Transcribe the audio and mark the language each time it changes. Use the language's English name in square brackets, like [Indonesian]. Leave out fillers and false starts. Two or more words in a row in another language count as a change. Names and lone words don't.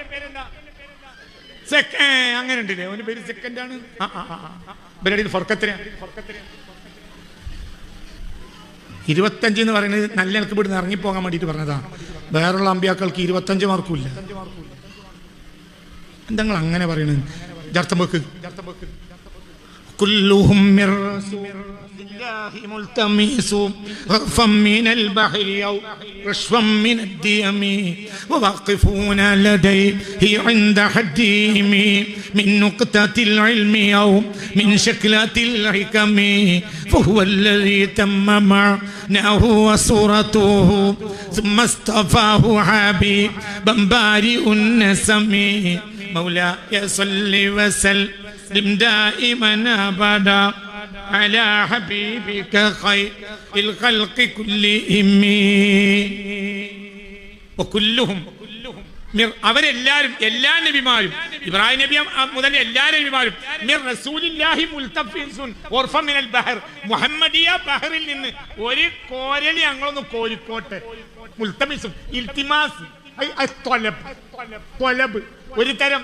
[Malayalam] അങ്ങനെ ഉണ്ടല്ലേ? അവന്റെ പേര് സെക്കൻഡ് ആണ്. ഇവരുടെ ഫർക്കത്തിനാ. 25 എന്ന് പറയുന്നത് നല്ല എനിക്ക് ഇവിടുന്ന് ഇറങ്ങിപ്പോകാൻ വേണ്ടിയിട്ട് പറഞ്ഞതാണ്. വേറുള്ള അമ്പിയാക്കൾക്ക് 25 മാർക്കും ഇല്ല. എന്താ അങ്ങനെ പറയണത്? അർത്ഥം വെക്ക്. [Arabic] كلهم من رسول الله ملتمس غرفا من البحر أو رشفا من الديم وواقفون لديه عند حدهم من نقطة العلم أو من شكلة الحكم فهو الذي تم معناه وصورته ثم اصطفاه حبيبا بارئ النسم مولاي صل وسلم دائما أبدا على حبيبك خير الخلق كلهم [Malayalam] وكلهم അവരെല്ലാരും, എല്ലാ നബിമാരും, ഇബ്രാഹിം നബി മുതൽ എല്ലാ നബിമാരും [Arabic] من رسول الله ملتمس غرفا من البحر, [Malayalam] മുഹമ്മദിയ ബഹറിൽ നിന്ന് ഒരു കോരൽ ഞങ്ങളൊന്ന് കോരിക്കോട്ടെ. മുൽതമിസും ഇൽത്തിമാസ് ത്വലബ് ഒരു തരം.